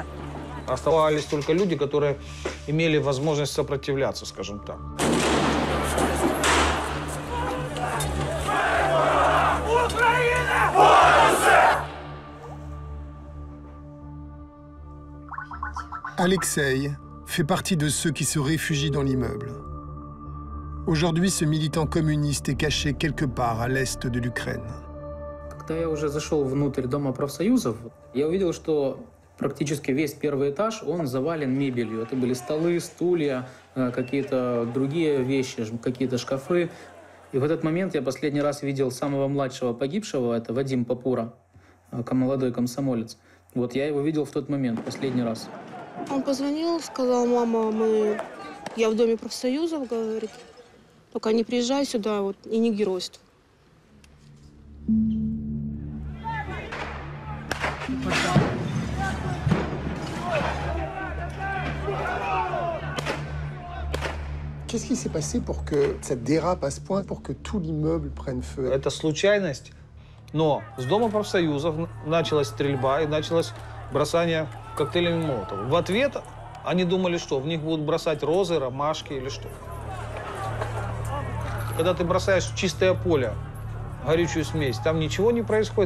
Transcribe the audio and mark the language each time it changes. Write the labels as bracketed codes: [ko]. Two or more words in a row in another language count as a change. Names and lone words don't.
[ru] Оставались только люди, которые имели возможность сопротивляться, скажем так. [fr] Alexei fait partie de ceux qui se réfugient dans l'immeuble. Aujourd'hui, ce militant communiste est caché quelque part à l'est de l'Ukraine. [ru] Когда я уже зашел внутрь Дома профсоюзов, я увидел, что практически весь первый этаж, он завален мебелью. Это были столы, стулья, какие-то другие вещи, какие-то шкафы. И в этот момент я последний раз видел самого младшего погибшего, это Вадим Папура, молодой комсомолец. Вот я его видел в тот момент, последний раз. Он позвонил, сказал: мама, я в Доме профсоюзов, говорит, только не приезжай сюда вот, и не геройствуй. [fr] Qu'est-ce qui s'est passé pour que ça dérape à ce point, pour que tout l'immeuble prenne feu? [ru] Это случайность, но с Дома профсоюзов началась стрельба и началось бросание коктейлями Молотова. В ответ они думали, что в них будут бросать розы, ромашки или что. Когда ты бросаешь в чистое поле горючую смесь, там ничего не происходит.